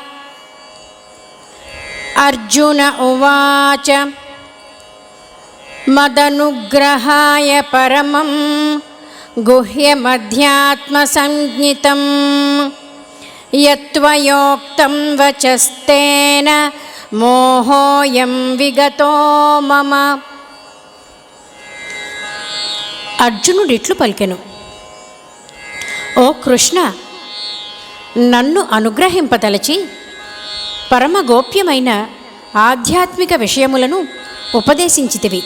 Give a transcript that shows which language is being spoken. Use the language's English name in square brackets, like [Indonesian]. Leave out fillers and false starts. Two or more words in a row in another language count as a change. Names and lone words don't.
[Sanskrit] अर्जुन उवाच मदनुग्रहाय परमं गुह्यमध्यात्मसंज्ञितं यत्त्वयोक्तं वचस्तेन मोहोऽयं विगतो मम। [Telugu] అర్జునుడిట్లు పలికెను, ఓ కృష్ణ, నన్ను అనుగ్రహింపదలచి పరమ గోప్యమైన ఆధ్యాత్మిక విషయములను ఉపదేశించితివి.